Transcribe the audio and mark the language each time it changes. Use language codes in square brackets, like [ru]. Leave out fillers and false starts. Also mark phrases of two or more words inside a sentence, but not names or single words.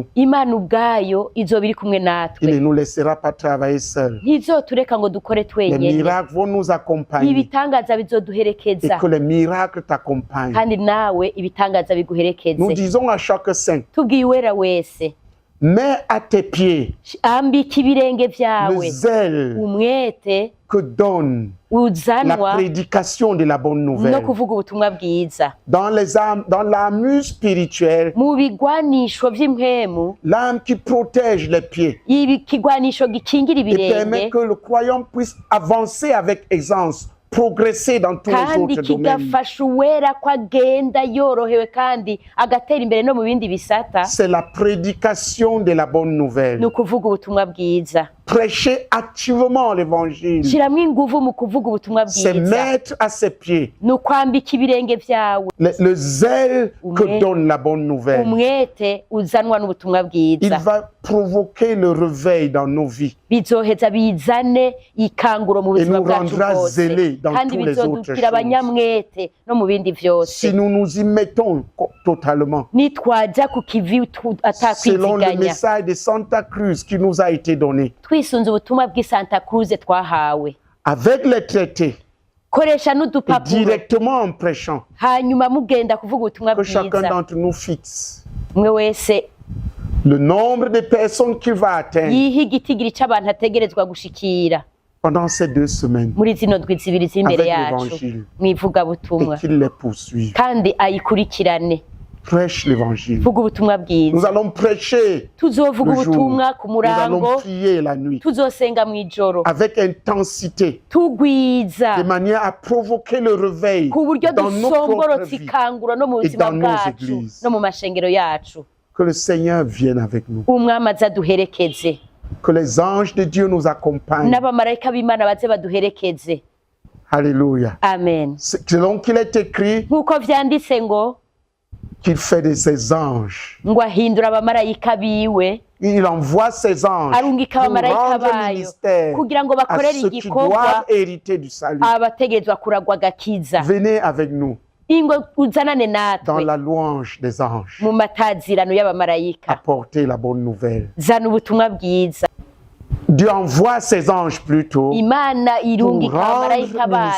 [rn] Imana ubwayo izoba iri kumwe [fr] Il ne [rn] natwe. [fr] nous laissera pas travailler seuls. [rn] Ntizotureka ngo dukore [fr] Les [rn] twenyene. [fr] miracles vont nous accompagner [rn] Ibitangaza [fr] et [rn] bizoduherekeza, [fr] que les miracles t'accompagnent. [rn] kandi nawe ibitangaza [fr] Nous [rn] biguherekeze. [fr] disons à chaque saint, [rn] Tubwiye uwera wese, [fr] Mets à tes pieds [rn] ambika ibirenge [fr] le [rn] vyawe [fr] zèle [rn] umwete [fr] que donne la [rn] uzanwa [fr] prédication de la bonne [rn] no [fr] nouvelle. [rn] kuvuga ubutumwa bwiza [fr] Dans l'armure spirituelle, [rn] mu bigwanisho vy'impwemu [fr] l'arme qui protège les pieds [rn] ikigwanisho gikingira [fr] et permet [rn] ibirenge [fr] que le croyant puisse avancer avec aisance, progresser dans tous les [rn] kandi [fr] autres domaines. [rn] kigafasha uwera ko agenda yorohewe kandi agatera imbere no mu bindi bisata. [fr] C'est la prédication de la bonne nouvelle. [rn] ni ukuvuga ubutumwa bwiza. [fr] Prêcher activement l'évangile. [rn] shiramwo inguvu mu kuvuga ubutumwa [fr] C'est [rn] bwiza. [fr] mettre à ses pieds [rn] ni ukwambika ibirenge vyawe [fr] le zèle que donne la bonne nouvelle. [rn] umwete uzanwa n'ubutumwa [fr] Il [rn] bwiza. [fr] va provoquer le réveil dans nos vies [rn] bizoheza bizane ikanguro mu [fr] et [rn] buzima [fr] nous [rn] bwacu [fr] rendra [rn] bwose [fr] zélés dans [rn] kandi [fr] tous les autres [rn] bizodukira [fr] choses. [rn] abanyamwete no mu bindi vyose. [fr] Si nous nous y mettons totalement, [rn] nitwaja ku kivi [fr] selon le [rn] atakwiziganya [fr] message de Santa Cruz qui nous a été donné, [rn] twisunze ubutumwa bw'i Santa Cruz twahawe, [fr] avec les traités [rn] koresha [fr] et [rn] n'udupapuro [fr] directement en prêchant, [rn] hanyuma mugenda kuvuga ubutumwa [fr] que chacun [rn] bwiza. [fr] d'entre nous fixe [rn] umwe wese [fr] le nombre de personnes qu'il va atteindre [rn] yiha igitigiri c'abantu ategerezwa gushikira [fr] pendant ces 2 semaines [rn] muri zino ndwi zibiri z'imbere [fr] avec [rn] yacu [fr] l'évangile [rn] mw'ivugabutumwa [fr] et qu'il les poursuive. [rn] kandi ayikurikirane. [fr] Prêche l'évangile. [rn] vuga ubutumwa [fr] Nous [rn] bwiza. [fr] allons prêcher [rn] tuzovuga [fr] le jour, [rn] ubutumwa ku [fr] nous allons [rn] murango, [fr] prier la nuit [rn] tuzosenga mw'ijoro [fr] avec intensité, [rn] tugwiza [fr] de manière à provoquer le réveil [rn] ku buryo [fr] dans nos propres [rn] dusomborotse [fr] vies. [rn] ikanguro no mu [fr] et [rn] buzima [fr] dans nos [rn] bwacu [fr] églises. [rn] no mu mashengero yacu. [fr] Que le Seigneur vienne avec nous. [rn] umwami aza duherekeze [fr] Que les anges de Dieu nous accompagnent. [rn] n'abamarayika b'Imana baze baduherekeze. [fr] Alléluia. [rn] amen. [fr] Selon qu'il est écrit [rn] nk'uko vyanditse ngo [fr] qu'il fait de ses anges. [rn] ngo ahindura abamarayika biwe, [fr] Il envoie ses anges [rn] arungika [fr] pour [rn] abamarayika [fr] rendre [rn] bayo [fr] ministère [rn] kugira ngo [fr] à [rn] bakorere [fr] ceux qui [rn] igikorwa [fr] doivent hériter du salut. [rn] abategerezwa kuragwa agakiza. [fr] Venez avec nous [rn] ingo uzanane [fr] dans [rn] natwe [fr] la louange des anges. [rn] mu matazirano y'abamarayika. [fr] Apporter la bonne nouvelle. [rn] zana ubutumwa bwiza. [fr] Dieu envoie ses anges plutôt [rn] Imana irungika [fr] Pour rendre [rn] abamarayika bayo